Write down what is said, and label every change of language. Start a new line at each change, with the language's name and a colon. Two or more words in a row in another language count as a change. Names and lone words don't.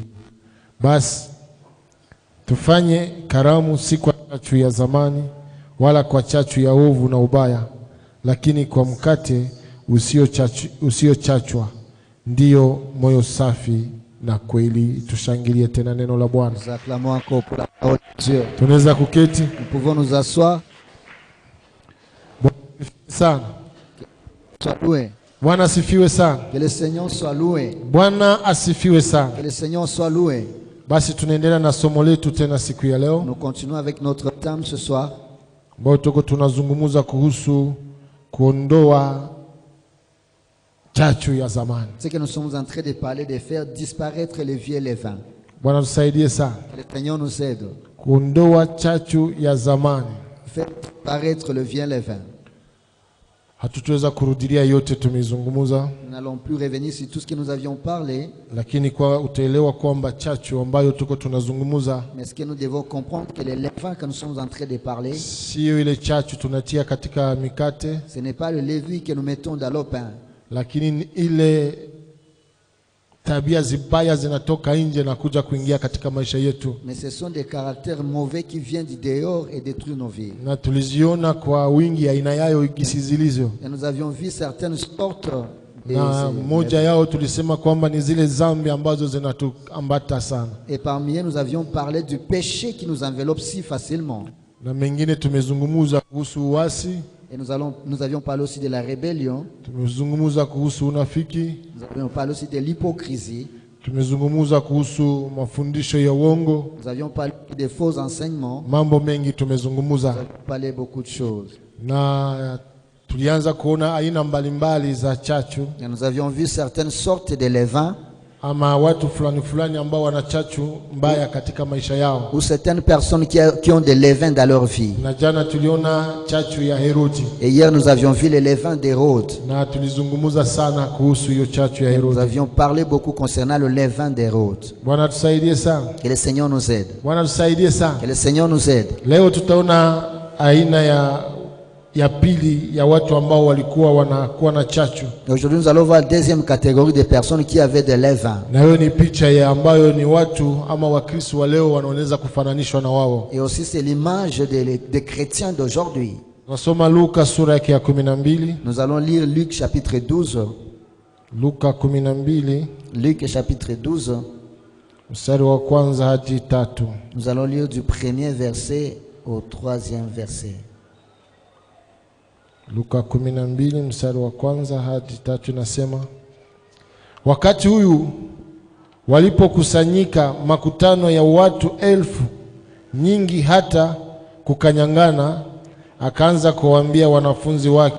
Swahili: Basi tufanye karamu si kwa chachu ya zamani wala kwa chachu ya ovu na ubaya, lakini kwa mkate usiochachwa, ndiyo moyo safi na kweli. Tushangilie tena neno la Bwana. Tunaweza kuketi.
French: Nous pouvons nous asseoir.
Swahili: Sana.
French: Sois loué.
Swahili: Bwana asifiwe sana.
French: Que le Seigneur soit loué.
Swahili: Bwana asifiwe sana.
French: Que le Seigneur soit loué.
Swahili: Basi tunaendelea na somo letu tena siku ya leo.
French: Nous continuons avec notre thème ce soir.
Swahili: Tuko tunazungumza kuhusu kuondoa chachu ya zamani.
French: C'est que nous sommes en train de parler de faire disparaître les vieux levains.
Swahili: Bwana tusaidie sana.
French: Que le Seigneur nous aide.
Swahili: Kuondoa chachu ya zamani.
French: Faire disparaître le vieux levain.
Swahili: Hatutaweza kurudilia yote tumezungumza.
French: Nous n'allons plus revenir sur tout ce que nous avions parlé.
Swahili: Lakini kwa utaelewa kwamba chachu ambayo tuko tunazungumza,
French: mais ce que nous devons comprendre que les levains que nous sommes en train de parler,
Swahili: sio ile chachu tunatia katika mikate,
French: ce n'est pas le levain que nous mettons dans le pain,
Swahili: lakini ile tabia zibaya zinatoka nje na kuja kuingia katika maisha yetu.
French: Mais ce sont des caractères mauvais qui viennent du dehors et détruisent nos vies.
Swahili: Na tuliziona kwa wingi aina yao ikisizilizo.
French: Et nous avions vu certaines sortes.
Swahili: Na moja yao tulisema kwamba ni zile zambi ambazo zinatuambata sana.
French: Et parmi eux nous avions parlé du péché qui nous enveloppe si facilement.
Swahili: Na mengine tumezungumza kuhusu uasi.
French: Et nous avions parlé aussi de la rébellion.
Swahili: Tumezungumza kuhusu unafiki.
French: Nous avions parlé aussi de l'hypocrisie.
Swahili: Tumezungumza kuhusu mafundisho ya uongo.
French: Nous avions parlé des faux enseignements.
Swahili: Mambo mengi tumezungumza.
French: Nous avions parlé beaucoup de choses.
Swahili: Na tulianza kuona aina mbalimbali za chachu.
French: Et nous avions vu certaines sortes de levains.
Swahili: Ama watu fulani ambao wana chachu mbaya katika maisha yao.
French: Ou certaines personnes qui ont des levains dans leur vie.
Swahili: Na jana tuliona chachu ya Herodi.
French: Et hier nous avions vu les levains d'Hérode.
Swahili: Na tulizungumza sana kuhusu hiyo chachu ya Herodi.
French: Nous avions parlé beaucoup concernant le levain d'Hérode.
Swahili: Bwana tusaidie sana.
French: Que le Seigneur nous aide.
Swahili: Bwana tusaidie sana.
French: Que le Seigneur nous aide.
Swahili: Leo tutaona aina ya pili ya watu ambao walikuwa wanakuwa na chachu.
French: Aujourd'hui nous allons voir la deuxième catégorie de personnes qui avaient des levains.
Swahili: Na hiyo ni picha ya ambayo ni watu ama Wakristo wa leo wanaoneza kufananishwa na wao.
French: Et aussi c'est l'image des chrétiens d'aujourd'hui.
Swahili: Nasoma Luka sura yake ya 12.
French: Nous allons lire Luc chapitre 12.
Swahili: Luka 12.
French: Luc chapitre 12.
Swahili: Mstari wa kwanza hadi 3.
French: Nous allons lire du premier verset au 3e verset.
Swahili: Luka 12 mstari wa kwanza hadi 3 nasema, wakati huyu walipokusanyika makutano ya watu 1000 nyingi hata kukanyangana, akaanza kuambia wanafunzi